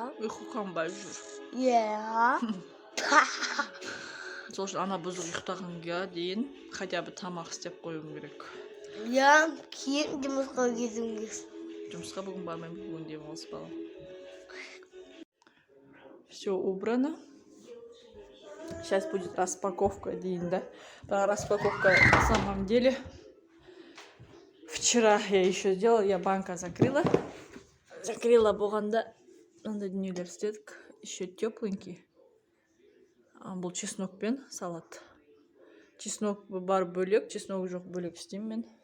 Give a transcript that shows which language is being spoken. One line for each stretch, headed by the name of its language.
Kazakh: Ұйқы қанбай жүр. Иә. Сол үшін ана бұзық ұйықтағанға дейін
Russian: хотя бы
Kazakh: тамақ істеп қоюым керек. Иә, кейін жұмысқа кетуіңіз. Жұмысқа бүгін бармаймын, бүгін демалыс балам.
Russian: Все убрано. Сейчас будет распаковка дейін, да? Распаковка на самом деле. Вчера я еще сделала, я банка закрыла.
Kazakh: Закрыла болғанда, надо дүниелер істедік.
Russian: Еще тепленький.
Kazakh: Бұл чеснокпен салат. Чеснок бар бөлек, чеснок жоқ бөлек істеймін мен.